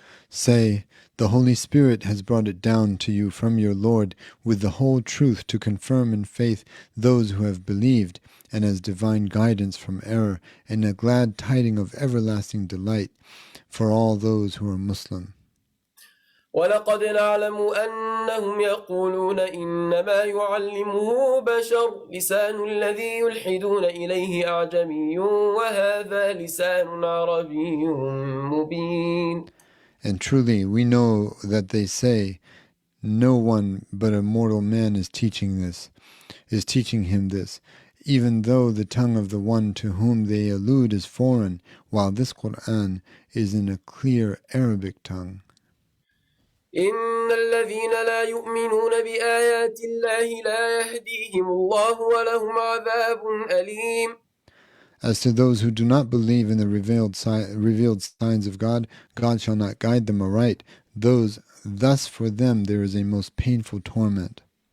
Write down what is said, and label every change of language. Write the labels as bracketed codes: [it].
[en] Say, the Holy Spirit has brought it down to you from your Lord with the whole truth to confirm in faith those who have believed, and as divine guidance from error, and a glad tiding of everlasting delight for all those who are Muslim. [ar] ولقد نعلم أنهم يقولون إنما يعلمه بشر لسان الذي يلحدون إليه أعجمي وهذا لسان عربي مبين. [en] And truly we know that they say, no one but a mortal man is teaching him this, even though the tongue of the one to whom they allude is foreign, while this Quran is in a clear Arabic tongue. [ar] إن الذين لا يؤمنون بآيات الله لا يهديهم الله ولهم عذاب أليم. [en] As to those who do not believe in the revealed signs of God, God shall not guide them aright. Thus for them there is a most painful torment.